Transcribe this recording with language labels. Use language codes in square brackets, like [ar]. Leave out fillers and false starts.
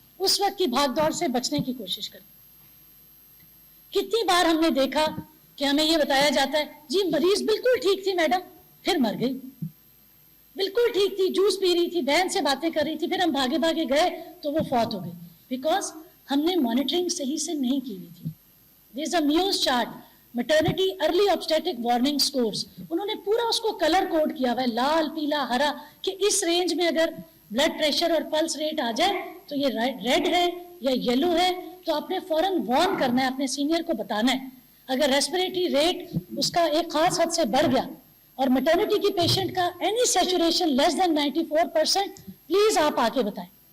[ur] اس وقت کی بھاگ دوڑ سے بچنے کی کوشش کریں. کتنی بار ہم نے دیکھا کہ ہمیں یہ بتایا جاتا ہے جی مریض بالکل ٹھیک تھی میڈم, پھر مر گئی. بالکل ٹھیک تھی, جوس پی رہی تھی, بہن سے باتیں کر رہی تھی, پھر ہم بھاگے بھاگے گئے تو وہ فوت ہو گئی. بیکاز ہم نے مانیٹرنگ صحیح سے نہیں کی ہوئی تھی. [en] There is a muse chart, maternity early آبسٹیٹک warning scores. [ur] انہوں نے پورا اس کو کلر کوڈ کیا ہوا ہے, لال, پیلا, ہرا, کہ اس رینج میں اگر بلڈ پریشر اور پلس ریٹ آ جائے تو یہ ریڈ ہے یا یلو ہے, تو آپ نے فوراً وارن کرنا ہے, اپنے سینئر کو بتانا ہے. اگر ریسپریٹری ریٹ اس کا ایک خاص حد سے بڑھ گیا اور میٹرنٹی کی پیشنٹ کا any saturation less then 94%, please آپ آ کے بتائیں.